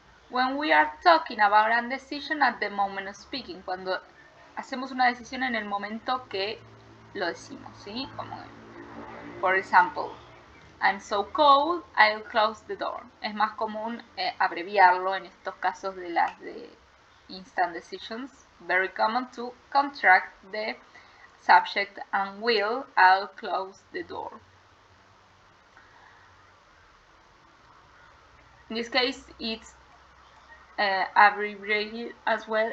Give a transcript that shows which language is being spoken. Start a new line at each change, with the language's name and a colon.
English: When we are talking about a decision at the moment of speaking,
Spanish: cuando hacemos una decisión en el momento que lo decimos,
English: ¿sí? Como, for example, I'm so cold, I'll close the door.
Spanish: Es más común abreviarlo en estos casos de las de
English: instant decisions. Very common to contract the subject and will, I'll close the door. In this case, it's abbreviated as well.